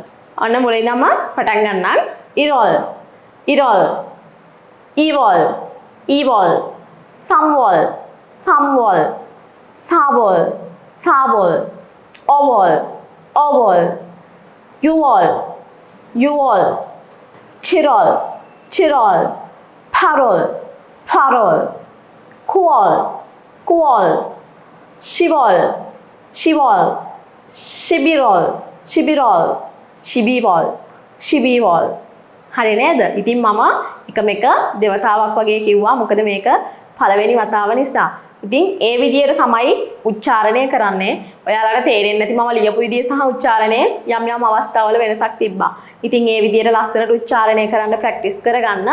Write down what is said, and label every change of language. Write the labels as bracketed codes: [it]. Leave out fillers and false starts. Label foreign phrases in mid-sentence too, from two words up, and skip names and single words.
[si] ඔන්න මුලින් ඉඳන්ම පටන් ගන්නම්. [ko] 일월, 일월, 이월, 이월, 삼월, 삼월, 사월, 사월, 오월, 오월, 유월, 유월, 칠월, 칠월, 파롤, 파롤, 쿠월, 쿠월, 10월, 10월, 11월, 11월, 12월, 12월. [si] හරි නේද? ඉතින් මම එක දෙවතාවක් වගේ කිව්වා. මොකද මේක පළවෙනි වතාව නිසා. ඉතින් ඒ විදියට තමයි උච්චාරණය කරන්නේ. ඔයාලට තේරෙන්නේ නැති මම ලියපු විදිය සහ උච්චාරණය යම් අවස්ථාවල වෙනසක් තිබ්බා. ඉතින් ඒ විදියට ලස්සනට උච්චාරණය කරන්න ප්‍රැක්ටිස් කරගන්න.